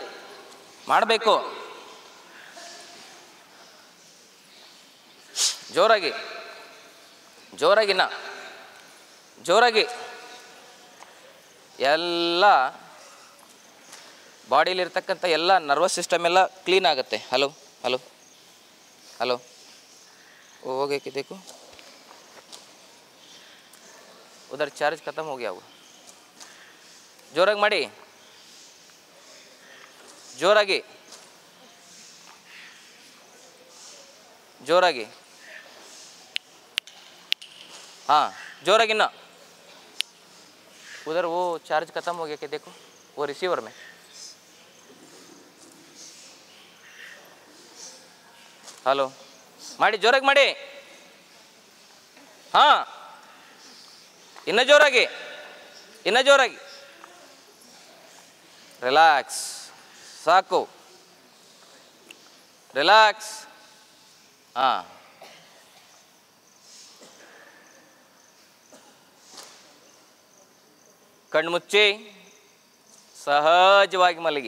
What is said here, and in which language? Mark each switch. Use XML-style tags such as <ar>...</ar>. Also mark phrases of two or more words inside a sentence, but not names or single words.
<kn>ಮಾಡಬೇಕು ಜೋರಾಗಿ. ಜೋರಾಗಿನ ಜೋರಾಗಿ. ಎಲ್ಲ ಬಾಡಿಲಿರ್ತಕ್ಕಂಥ ಎಲ್ಲ</kn> <en>nervous system</en> <kn>ಎಲ್ಲ ಕ್ಲೀನ್ ಆಗುತ್ತೆ.</kn> <en>hello hello hello.</en> <hi>ಹೋಗಿ देखो उधर चार्ज खत्म हो गया वो.</hi> <kn>ಜೋರಾಗಿ ಮಾಡಿ. ಜೋರಾಗಿ ಜೋರಾಗಿ.</kn> <hi>हाँ, जोरागी ना. उधर वो चार्ज खत्म हो गया क्या देखो, वो रिसीवर में. हेलो,</hi> <kn>ಮಾಡಿ ಜೋರಾಗಿ ಮಾಡಿ. ಹಾಂ, ಇನ್ನು ಜೋರಾಗಿ, ಇನ್ನು ಜೋರಾಗಿ. ರಿಲ್ಯಾಕ್ಸ್. ಸಾಕು. ರಿಲ್ಯಾಕ್ಸ್. ಹಾಂ, ಕಣ್ಮುಚ್ಚಿ ಸಹಜವಾಗಿ ಮಲಗಿ.</kn>